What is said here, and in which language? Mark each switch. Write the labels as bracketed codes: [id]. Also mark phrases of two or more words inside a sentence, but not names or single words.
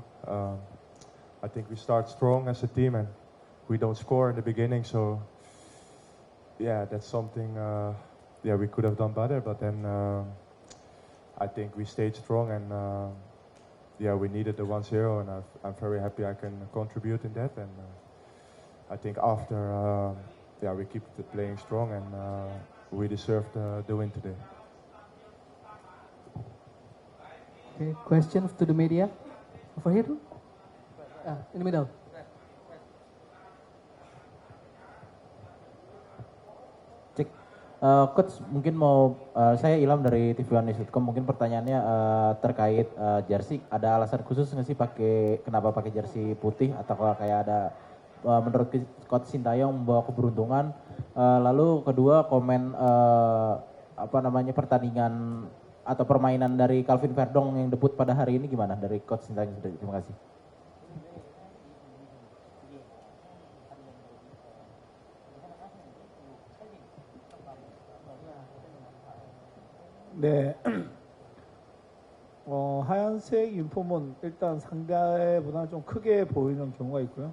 [en] I think we start strong as a team and we don't score in the beginning, so yeah, that's something we could have done better, but then I think we stayed strong and we needed the 1-0 and I'm very happy I can contribute in that, and I think after we keep playing strong and we deserve the win today. Okay, questions to the media? Over here? In the middle. [id] Cek, Coach mungkin saya Ilham dari TV1news.com, mungkin pertanyaannya terkait jersey, ada alasan khusus nggak sih kenapa pakai jersey putih, atau kayak ada menurut Coach Shin Tae-yong membawa keberuntungan, lalu kedua komen pertandingan atau permainan dari Calvin Verdong yang debut pada hari ini gimana dari Coach Shin Tae-yong sendiri? Terima kasih. [ko] 네, 하얀색 유니폼은 일단 상대보다는 좀 크게 보이는 경우가 있고요.